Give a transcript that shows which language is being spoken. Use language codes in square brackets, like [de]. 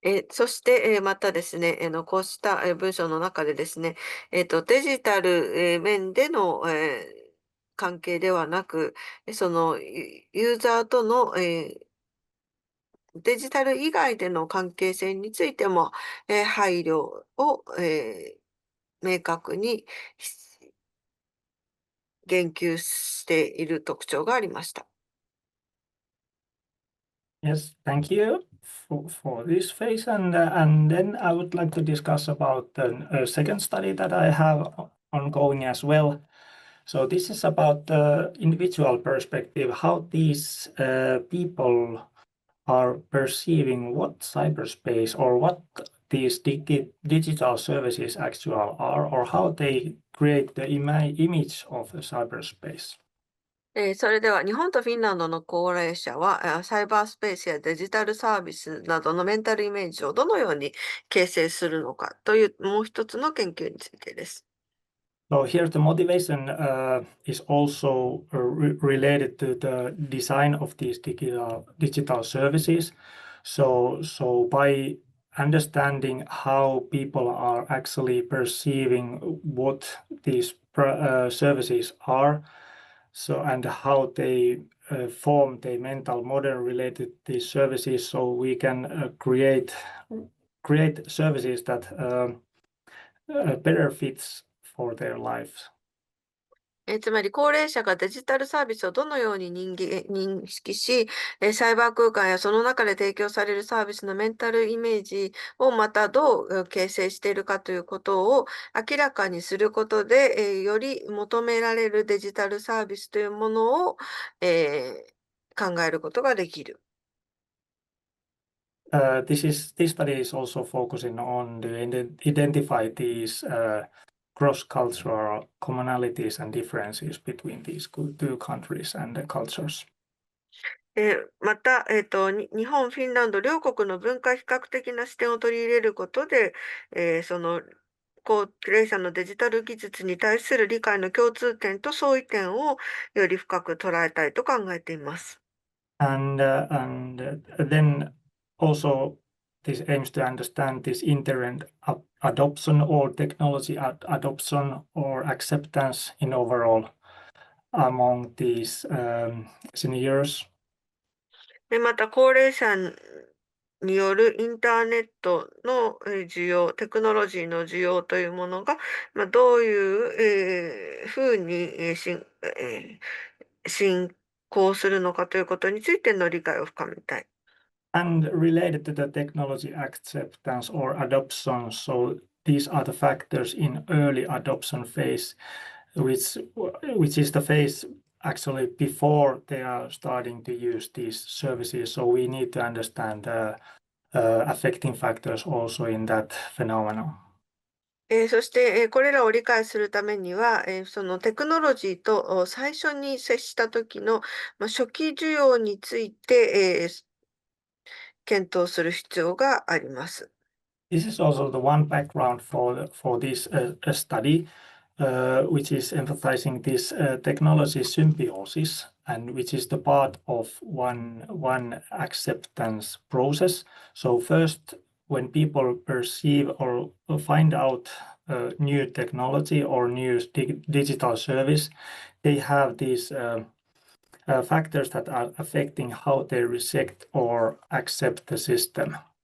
[ja] そして、またですね、こうした文章の中でですね、デジタル面での関係ではなく、そのユーザーとのデジタル以外での関係性についても配慮を明確に言及している特徴がありました。 [en] Yes, thank you for this phase, and then I would like to discuss about the second study that I have ongoing as well. So this is about the individual perspective, how these people are perceiving what cyberspace or what these digital services actually are, or how they create the image of the cyberspace. [ja] それでは日本とフィンランドの高齢者は、サイバースペースやデジタルサービスなどのメンタルイメージをどのように形成するのかというもう一つの研究についてです。 [en] So here the motivation is also related to the design of these digital services. So by understanding how people are actually perceiving what these services are, so and how they form the mental model related to these services, so we can create services that better fits for their lives. [ja] つまり、高齢者がデジタルサービスをどのように認識し、サイバー空間やその中で提供されるサービスのメンタルイメージをまたどう形成しているかということを明らかにすることで、より求められるデジタルサービスというものを、考えることができる。 [en] This study is also focusing on to identify these cross-cultural commonalities and differences between these two countries and cultures. [ja] また、日本、フィンランド両国の文化比較的な視点を取り入れることで、その高齢者のデジタル技術に対する理解の共通点と相違点をより深く捉えたいと考えています。 [en] And then also this aims to understand this internet adoption or technology adoption or acceptance in overall among these seniors. [ja] また、高齢者によるインターネットの需要、テクノロジーの需要というものが、どういうふうに進行するのかということについての理解を深めたい。 [en] And related to the technology acceptance or adoption, so these are the factors in early adoption phase, which is the phase actually before they are starting to use these services. So we need to understand the affecting factors also in that phenomenon. [ja] そして、これらを理解するためには、そのテクノロジーと最初に接した時の、初期需要について、検討する必要があります。 [en] This is also the one background for this study, which is emphasizing this technology symbiosis, and which is the part of one acceptance process. So first, when people perceive or find out new technology or new digital service, they have these factors that are affecting how they reject or accept the system.